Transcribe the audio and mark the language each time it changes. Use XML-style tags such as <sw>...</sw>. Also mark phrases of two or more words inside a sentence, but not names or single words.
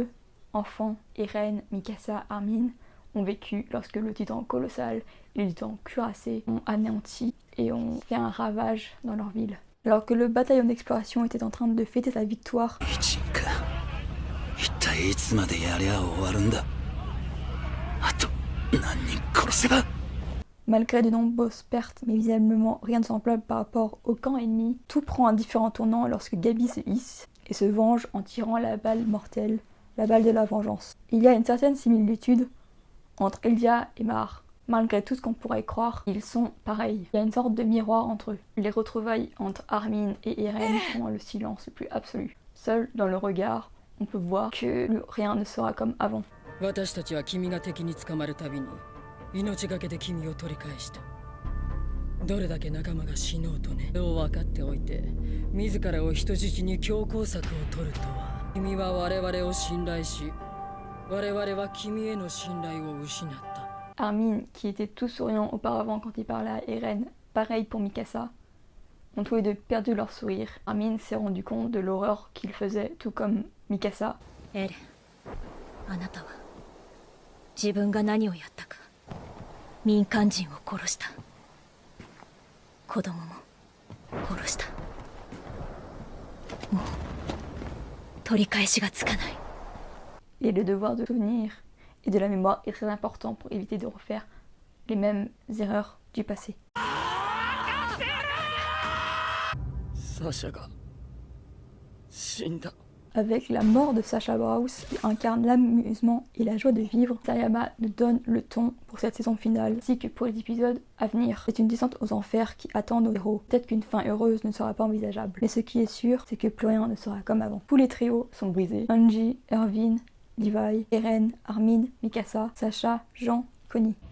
<fr>enfants, Eren, Mikasa, Armin, ont vécu lorsque le titan colossal et le titan cuirassé ont anéanti et ont fait un ravage dans leur ville. Alors que le bataillon d'exploration était en train de fêter sa victoire,</fr> <ja>一か一体いつまでやりゃ終わるんだ。あと何人殺せば。</ja> <fr>malgré de nombreuses pertes, mais visiblement rien de semblable par rapport au camp ennemi, tout prend un différent tournant lorsque Gabi se hisse et se venge en tirant la balle mortelle, la balle de la vengeance. Il y a une certaine similitude entre Eldia et Mar. Malgré tout ce qu'on pourrait croire, ils sont pareils. Il y a une sorte de miroir entre eux. Les retrouvailles entre Armin et Eren sont dans le silence le plus absolu. Seul dans le regard, on peut voir que rien ne sera comme avant.</fr> <ja>私たちは君が敵に捕まるたびに命がけで君を取り返した。どれだけ仲間が死のうとね。そう分かっておいて自らを人質に強攻策を取るとは。君は我々を信頼し、我々は君への信頼を失った。</ja> <fr>Armin, qui était tout souriant auparavant quand il parlait à Eren, pareil pour Mikasa, ont tous les deux perdu leur sourire. Armin s'est rendu compte de l'horreur qu'il faisait, tout comme Mikasa.</fr> <ja>エレン、あなたは自分が何をやったか民間人を殺した。子供も殺した。もう取り返しがつかない。</ja> <fr>Et le devoir de souvenir et de la mémoire est très important pour éviter de refaire les mêmes erreurs du passé.</fr> <ja>サシャが死んだ。</ja> <fr>Avec la mort de Sacha Brous, qui incarne l'amusement et la joie de vivre, Sayama nous donne le ton pour cette saison finale, ainsi que pour les épisodes à venir. C'est une descente aux enfers qui attend nos héros. Peut-être qu'une fin heureuse ne sera pas envisageable, mais ce qui est sûr, c'est que plus rien ne sera comme avant. Tous les trios sont brisés. Hanji, Erwin, Levi, Eren, Armin, Mikasa, Sacha, Jean, Connie.</fr>